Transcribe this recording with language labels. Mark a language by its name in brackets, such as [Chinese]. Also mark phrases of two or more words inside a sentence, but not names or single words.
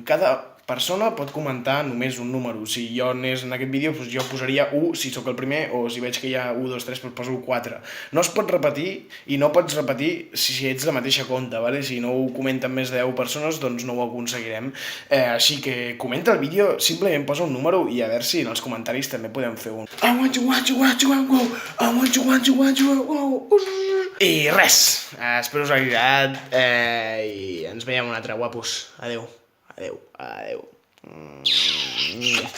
[Catalan] Cada persona pot comentar només un número. Si jo anés en aquest vídeo, doncs jo posaria 1 si sóc el primer, o si veig que hi ha 1, 2, 3, doncs poso 4. No es pot repetir, i no pots repetir si ets la mateixa compte, vale? Si no ho comenten més de 10 persones, doncs no ho aconseguirem. Així que comenta el vídeo, simplement posa un número i a veure si en els comentaris també podem fer un [English] I want you, want you, [Catalan] want you, want you, I want you, want you, want you, want you. I res, espero us hagi agradat i ens veiem un altre, guapos. Adeu. Adeu.